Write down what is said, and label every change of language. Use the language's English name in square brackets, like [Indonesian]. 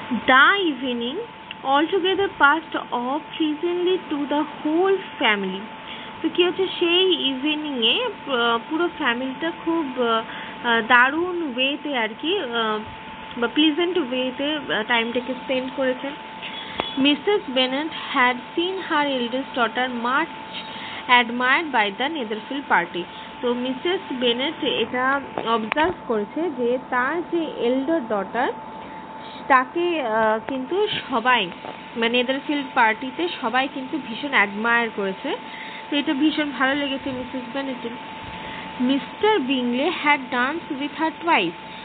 [English] The evening altogether passed off pleasantly to the whole family. [Bangla] তো কী হচ্ছে, সেই ইভিনিংয়ে পুরো ফ্যামিলিটা খুব দারুণ ওয়েতে আর কি বা প্লিজেন্ট ওয়েতে টাইমটাকে স্পেন্ড করেছে। [English] Mrs. Bennet had seen her eldest daughter much admired by the Netherfield party. [Bangla] তো মিসেস বেনেট এটা অবজার্ভ করেছে যে তার যে এল্ডার ডটার তাকে কিন্তু সবাই মানে নেদারফিল্ড পার্টিতে সবাই কিন্তু ভীষণ অ্যাডমায়ার করেছে। তো এটা ভীষণ ভালো লেগেছে Mrs বেনেটের। [English] Mr Bingley had dance with her twice.